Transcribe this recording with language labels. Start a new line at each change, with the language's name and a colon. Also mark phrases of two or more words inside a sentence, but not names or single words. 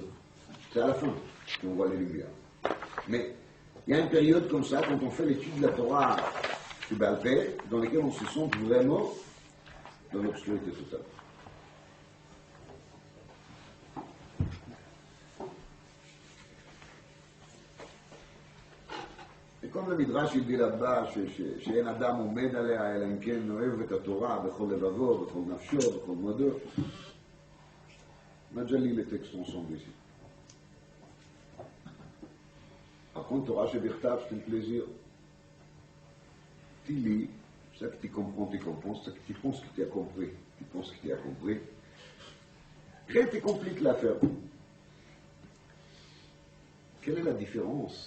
French: C'est à la fin qu'on voit les lumières. Mais il y a une période comme ça, quand on fait l'étude de la Torah du
Hebrew: בעל פה,
French: dans laquelle on se sent vraiment dans l'obscurité totale. Et comme le Midrash il dit là-bas,
Hebrew: שאין אדם עומד עליה אלא אם כן אוהב את התורה בכל לבבו, בכל נפשו, בכל מאודו,
French: On a déjà lu les textes ensemble ici. Par contre,
Hebrew: תורה שבכתב,
French: c'est un plaisir. Tu lis, ça que tu comprends, ça que tu penses que tu as compris, tu penses que tu as compris. Rien ne te complique l'affaire. Quelle est la différence?